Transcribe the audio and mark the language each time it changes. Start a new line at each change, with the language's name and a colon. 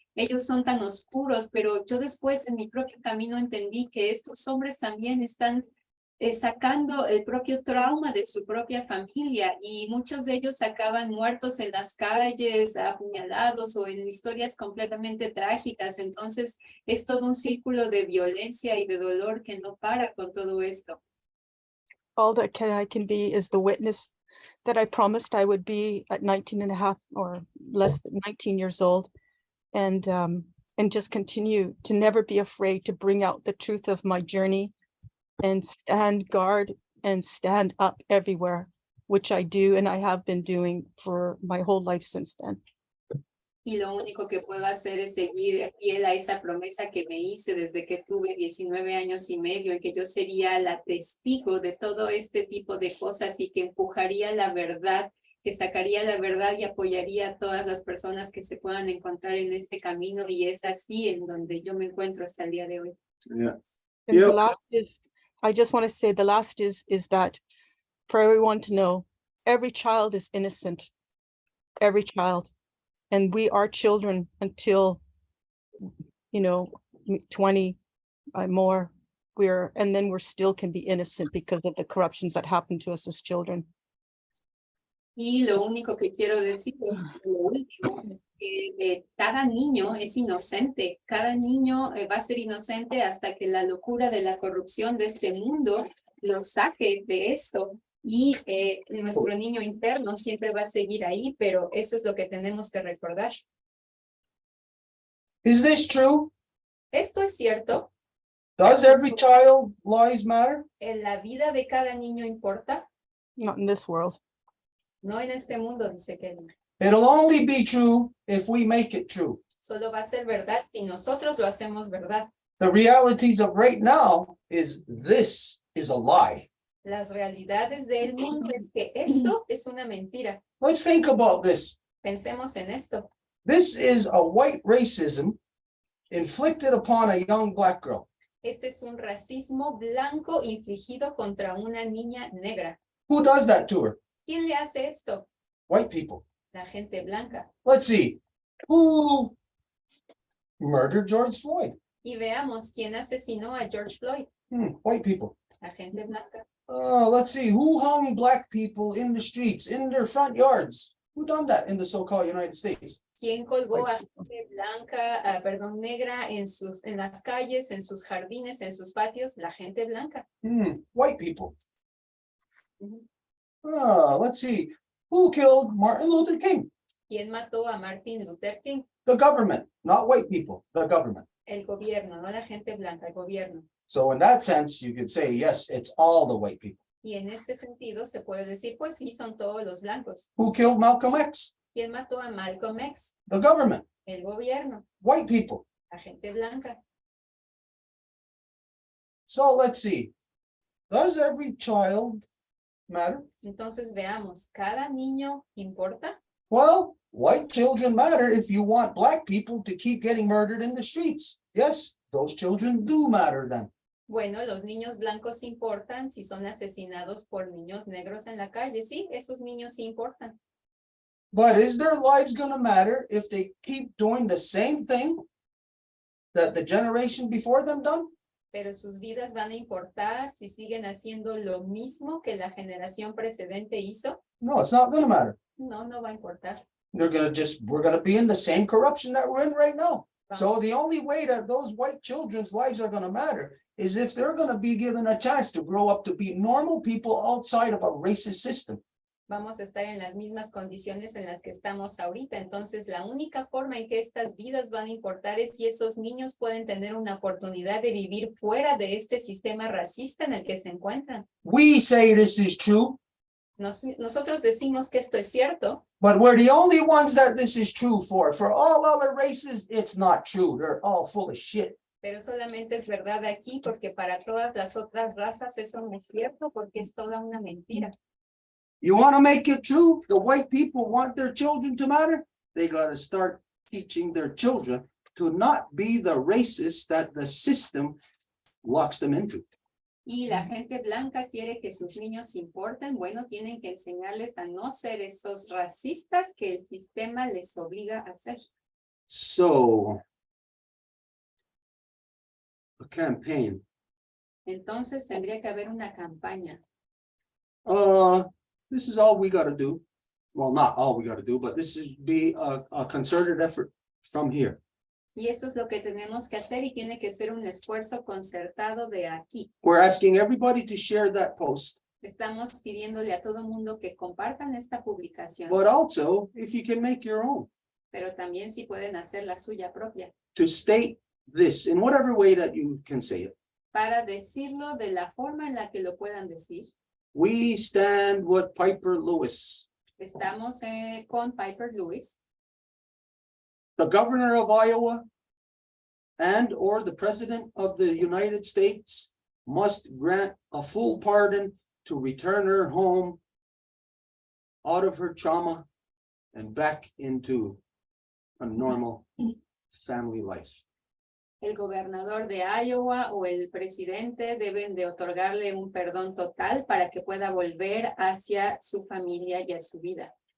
Spanish: Ellos son tan oscuros, pero yo después en mi propio camino entendí que estos hombres también están sacando el propio trauma de su propia familia y muchos de ellos acaban muertos en las calles, apuñalados o en historias completamente trágicas. Entonces es todo un círculo de violencia y de dolor que no para con todo esto.
English: all that I can be is the witness that I promised I would be at 19 and a half or less than 19 years old, and just continue to never be afraid to bring out the truth of my journey and stand guard and stand up everywhere, which I do and I have been doing for my whole life since then.
Spanish: Y lo único que puedo hacer es seguir fiel a esa promesa que me hice desde que tuve 19 años y medio, en que yo sería la testigo de todo este tipo de cosas y que empujaría la verdad, que sacaría la verdad y apoyaría a todas las personas que se puedan encontrar en este camino, y es así en donde yo me encuentro hasta el día de hoy.
English: Yeah. And Yeah. the last is, I just want to say the last is that for everyone to know, every child is innocent, every child. And we are children until, 20 more, and then we're still can be innocent because of the corruptions that happen to us as children.
Spanish: Y lo único que quiero decir es lo último, que cada niño es inocente, cada niño va a ser inocente hasta que la locura de la corrupción de este mundo lo saque de esto. Y nuestro niño interno siempre va a seguir ahí, pero eso es lo que tenemos que recordar.
English: Is this true?
Spanish: ¿Esto es cierto?
English: Does every child lives matter?
Spanish: ¿En la vida de cada niño importa?
English: Not in this world.
Spanish: No en este mundo, dice que no.
English: It'll only be true if we make it true.
Spanish: Solo va a ser verdad si nosotros lo hacemos verdad.
English: The realities of right now is this is a lie.
Spanish: Las realidades del mundo es que esto es una mentira.
English: Let's think about this.
Spanish: Pensemos en esto.
English: This is a white racism inflicted upon a young black girl.
Spanish: Este es un racismo blanco infligido contra una niña negra.
English: Who does that to her?
Spanish: ¿Quién le hace esto?
English: White people.
Spanish: La gente blanca.
English: Let's see. Who murdered George Floyd?
Spanish: Y veamos quién asesinó a George Floyd.
English: White people.
Spanish: La gente blanca.
English: Let's see. Who hung black people in the streets, in their front yards? Who done that in the so-called United States?
Spanish: ¿Quién colgó a gente blanca, negra en las calles, en sus jardines, en sus patios? La gente blanca.
English: White people. Let's see. Who killed Martin Luther King?
Spanish: ¿Quién mató a Martin Luther King?
English: The government, not white people, the government.
Spanish: El gobierno, no la gente blanca, el gobierno.
English: So in that sense, you could say, yes, it's all the white people.
Spanish: Y en este sentido se puede decir, pues sí, son todos los blancos.
English: Who killed Malcolm X?
Spanish: ¿Quién mató a Malcolm X?
English: The government,
Spanish: El gobierno,
English: white people.
Spanish: la gente blanca.
English: So let's see. Does every child matter?
Spanish: Entonces veamos, ¿cada niño importa?
English: Well, white children matter if you want black people to keep getting murdered in the streets. Yes, those children do matter then.
Spanish: Bueno, los niños blancos importan si son asesinados por niños negros en la calle. Sí, esos niños sí importan.
English: But is their lives going to matter if they keep doing the same thing that the generation before them done?
Spanish: Pero sus vidas van a importar si siguen haciendo lo mismo que la generación precedente hizo.
English: No, it's not gonna matter.
Spanish: No, no va a importar.
English: We're gonna be in the same corruption that we're in right now. So the only way that those white children's lives are gonna matter is if they're gonna be given a chance to grow up to be normal people outside of a racist system.
Spanish: Vamos a estar en las mismas condiciones en las que estamos ahorita. Entonces, la única forma en que estas vidas van a importar es si esos niños pueden tener una oportunidad de vivir fuera de este sistema racista en el que se encuentran.
English: We say this is true,
Spanish: Nosotros decimos que esto es cierto,
English: but we're the only ones that this is true for. For all other races, it's not true. They're all full of shit.
Spanish: pero solamente es verdad aquí porque para todas las otras razas eso no es cierto porque es toda una mentira.
English: You want to make it true? The white people want their children to matter? They got to start teaching their children to not be the racists that the system locks them into.
Spanish: Y la gente blanca quiere que sus niños importen. Bueno, tienen que enseñarles a no ser esos racistas que el sistema les obliga a ser.
English: So, a campaign.
Spanish: Entonces tendría que haber una campaña.
English: This is all we got to do. Well, not all we got to do, but this is be a concerted effort from here.
Spanish: Y eso es lo que tenemos que hacer y tiene que ser un esfuerzo concertado de aquí.
English: We're asking everybody to share that post,
Spanish: Estamos pidiéndole a todo mundo que compartan esta publicación,
English: but also if you can make your own,
Spanish: pero también si pueden hacer la suya propia,
English: to state this in whatever way that you can say it.
Spanish: para decirlo de la forma en la que lo puedan decir.
English: We stand with Piper Lewis,
Spanish: Estamos con Piper Lewis,
English: the governor of Iowa, and or the president of the United States must grant a full pardon to return her home out of her trauma and back into a normal family life.
Spanish: el gobernador de Iowa o el presidente deben de otorgarle un perdón total para que pueda volver hacia su familia y a su vida.